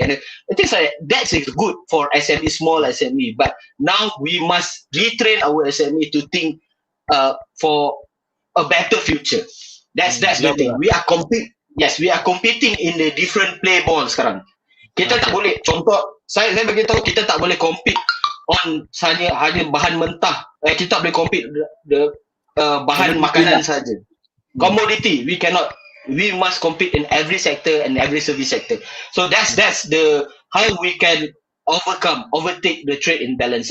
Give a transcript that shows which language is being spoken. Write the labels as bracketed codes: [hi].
[en] I think that's good for SME, small SME, but now we must retrain our SME to think for a better future. That's the thing. We are competing in the different play ball [ms] sekarang. Kita tak boleh, contoh saya bagi tahu, kita tak boleh compete on hanya bahan mentah. Kita tak boleh compete bahan makanan saja. [en] Commodity, we must compete in every sector and every service sector. So that's the how we can overtake the trade imbalance.